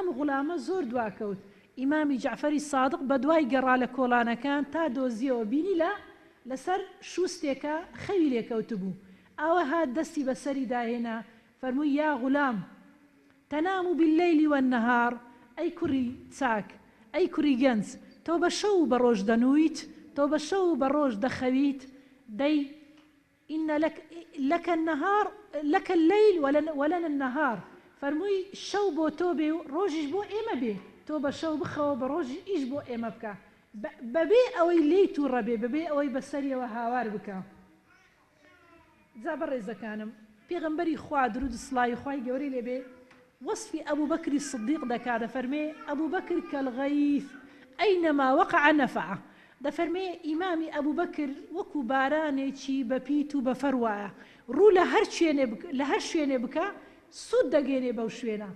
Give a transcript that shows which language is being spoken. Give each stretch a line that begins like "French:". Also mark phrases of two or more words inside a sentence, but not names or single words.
Central Kurdish: غولامە زۆر دواکەوت ئیمامی جەعفەری سادق بە دوای گەڕا لە کۆڵانەکان تا دۆزیەوە بینی لەسەر شوستێکە خەوی لێکەوت بوو ئەوە هات دەستی بەسەری داهێنا فەرمووی
Arabic: یا غولام تەنام باللەیلی والنەهار
Central Kurdish: ئەی کوڕی چاک ئەی کوڕی گەنج تۆ بە شەو بە ڕۆژ دەنوویت تۆ بە شەو بە ڕۆژ دەخەویت دەی
Arabic: إن لك النهار لك الليل ولنا النهار
Central Kurdish: فەرمووی شەو بۆ تۆ بێ و ڕۆژیش بۆ ئێمە بێ تۆ بە شەو بخەوە بە ڕۆژ ئیش بۆ ئێمە بکە بەبێ ئەوەی لێی تووڕە بێ بەبێ ئەوەی بەسەریەوە هاوار بکە. جا بەڕێزەکانم پێغەمبەری خوا درود سڵاوی خوای گەورەی لێبێ وەصفی ئەبوو بەکری سدیق دەکا دەفەرمێ ئەبوو بەکر
Arabic: کەلغەیث ئەینەما وەقع نەفعە
Central Kurdish: دەفەرمێ ئیمامی ئەبوو بەکر وەکو بارانێکی بەپیت و بەفەر وایە ڕوو لە هەر شوێنێ بکە سوود دەگەێنێ بەو شوێنە.